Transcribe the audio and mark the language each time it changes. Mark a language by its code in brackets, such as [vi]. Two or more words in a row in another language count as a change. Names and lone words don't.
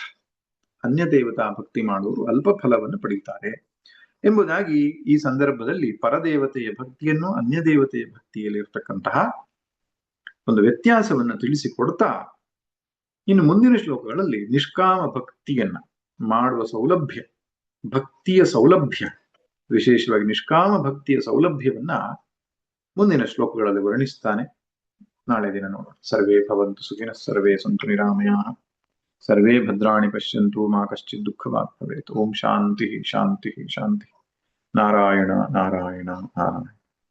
[kn] ಅನ್ಯ ದೇವತಾ ಭಕ್ತಿ ಮಾಡುವವರು ಅಲ್ಪ ಫಲವನ್ನು ಪಡೀತಾರೆ ಎಂಬುದಾಗಿ ಈ ಸಂದರ್ಭದಲ್ಲಿ ಪರದೇವತೆಯ ಭಕ್ತಿಯನ್ನು ಅನ್ಯ ದೇವತೆಯ ಭಕ್ತಿಯಲ್ಲಿ ಇರ್ತಕ್ಕಂತಹ ಒಂದು ವ್ಯತ್ಯಾಸವನ್ನು ತಿಳಿಸಿಕೊಡ್ತಾ ಇನ್ನು ಮುಂದಿನ ಶ್ಲೋಕಗಳಲ್ಲಿ ನಿಷ್ಕಾಮ ಭಕ್ತಿಯನ್ನ ಮಾಡುವ ಸೌಲಭ್ಯ, ಭಕ್ತಿಯ ಸೌಲಭ್ಯ, ವಿಶೇಷವಾಗಿ ನಿಷ್ಕಾಮ ಭಕ್ತಿಯ ಸೌಲಭ್ಯವನ್ನ ಮುಂದಿನ ಶ್ಲೋಕಗಳಲ್ಲಿ ವರ್ಣಿಸ್ತಾನೆ. ನಾಳೆ ದಿನ ನೋಡೋಣ. [sa] ಸರ್ವೇ ಭವಂತು ಸುಖಿನಃ, ಸರ್ವೇ ಸಂತು ನಿರಾಮಯಾಃ, ಸರ್ವೇ ಭದ್ರಾಣಿ ಪಶ್ಯಂತು ಮಾ ಕಶ್ಚಿತ್ ದುಃಖವಾಗ್ ಭವೇತ್. ಓಂ ಶಾಂತಿ ಶಾಂತಿ ಶಾಂತಿ. ನಾರಾಯಣ ನಾರಾಯಣ ನಾರಾಯಣ.